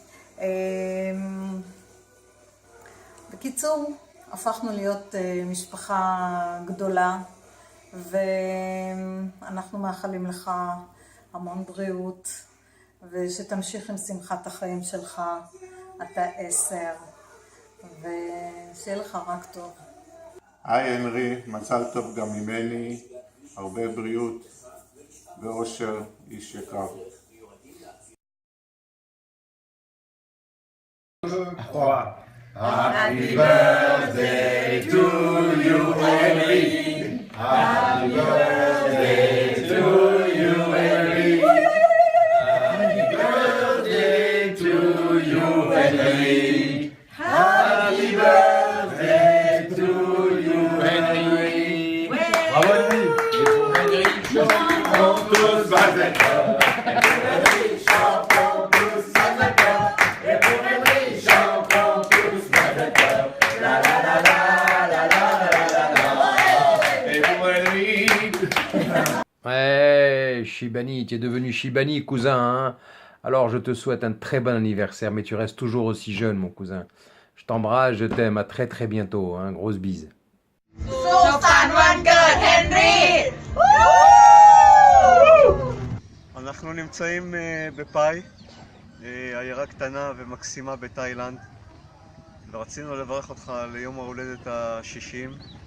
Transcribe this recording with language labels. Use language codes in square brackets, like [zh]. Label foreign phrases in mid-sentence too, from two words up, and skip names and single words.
[he] בקיצור, הפכנו להיות משפחה גדולה, ואנחנו מאחלים לך המון בריאות, ושתמשיך עם שמחת החיים שלך, אתה 10, ושיהיה לך רק טוב. היי הנרי, מזל טוב גם ממני, הרבה בריאות ואושר, איש יקר. [en] Happy birthday to you, Henry. Happy birthday to you, Henry. Happy birthday to you, Henry. Happy birthday to you, Henry. Bravo, Henry. [fr] Henry, chantons tous [he] מזל טוב. [fr] Henry, chantons tous [he] מזל טוב. [fr] Et pour Henry, chantons tous [he] מזל טוב. La la la la la la la la la. [fr] Et pour Henry. Ouais, Shibani, tu es devenu Shibani, cousin, hein? Alors je te souhaite un très bon anniversaire, mais tu restes toujours aussi jeune, mon cousin. Je t'embrasse, je t'aime, à très très bientôt, hein? Grosse bise. [he] אנחנו נמצאים בפאי, עיירה קטנה ומקסימה בתאילנד, ורצינו לברך אותך ליום ההולדת ה-60.